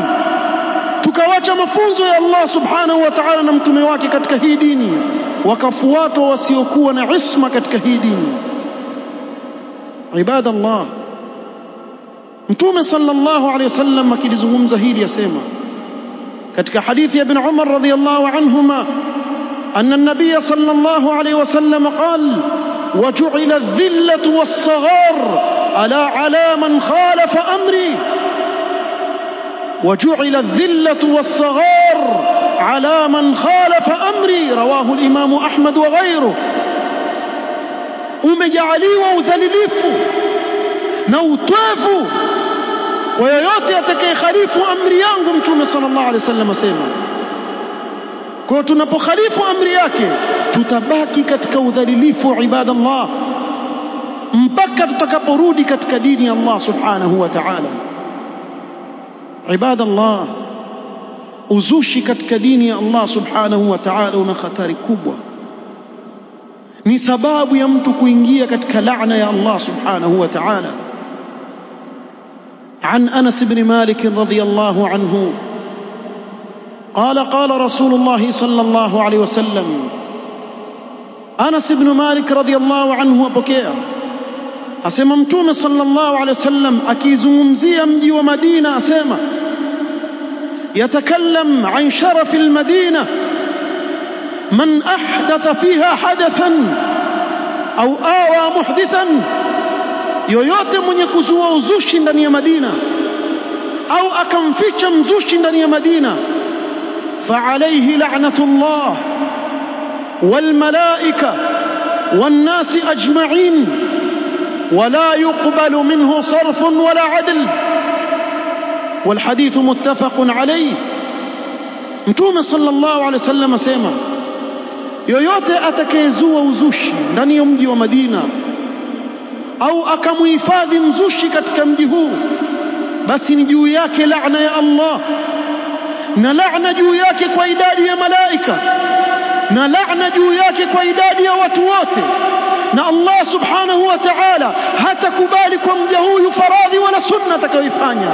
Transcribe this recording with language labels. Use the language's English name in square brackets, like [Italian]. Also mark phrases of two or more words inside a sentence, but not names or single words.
[Swahili] Tukawacha mafunzo ya Allah [Arabic] سبحانه وتعالى [Swahili] na mtume wake katika hii dini, wakafuata wasiokuwa na isma katika hii dini. [Arabic] Ibadallah, Mtume صلى الله عليه وسلم [Swahili] akilizungumza hili yasema katika hadithi ya Ibn Umar [Arabic] رضي الله عنهما أن النبي صلى الله عليه وسلم قال: وجعل الذلة والصغار على من خالف أمري. وجعل الذلة والصغار على من خالف أمري، رواه الإمام أحمد وغيره. [Swahili] umejaliwa udhalilifu na utwevu wa yoyote atakayekhalifu amri yangu. Mtume [Arabic] صلى الله عليه وسلم [Swahili] asema, kwa tunapokhalifu amri yake tutabaki katika udhalilifu, ibadallah, mpaka tutakaporudi katika dini ya Allah [Arabic] سبحانه وتعالى. [Swahili] Ibadallah, uzushi katika dini ya Allah [Arabic] سبحانه وتعالى [Swahili] una hatari kubwa, ni sababu ya mtu kuingia katika laana ya Allah [Arabic] سبحانه وتعالى. عن أنس بن مالك رضي الله عنه قال: قال رسول الله صلى الله عليه وسلم. أنس بن مالك رضي الله عنه [Swahili] apokea asema Mtume [Arabic] صلى الله عليه وسلم [Swahili] akizungumzia mji wa Madina asema: [Arabic] يتكلم عن شرف المدينة من أحدث فيها حدثا أو آوى محدثا [Swahili] yoyote mwenye kuzua uzushi ndani ya Madina au akamficha mzushi ndani ya Madina, [Arabic] فعليه لعنة الله والملائكة والناس أجمعين ولا يقبل منه صرف ولا عدل والحديث متفق عليه. [Swahili] Mtume [Arabic] صلى الله عليه وسلم [Swahili] asema, yoyote atakayezua uzushi ndani ya mji wa Madina au akamuhifadhi mzushi katika mji huu, basi ni juu yake laana ya Allah, na laana juu yake kwa idadi ya malaika, na laana juu yake kwa idadi ya watu wote, na Allah [Arabic] سبحانه وتعالى [Swahili] hatakubali kwa mja huyu faradhi wala sunna atakayoifanya.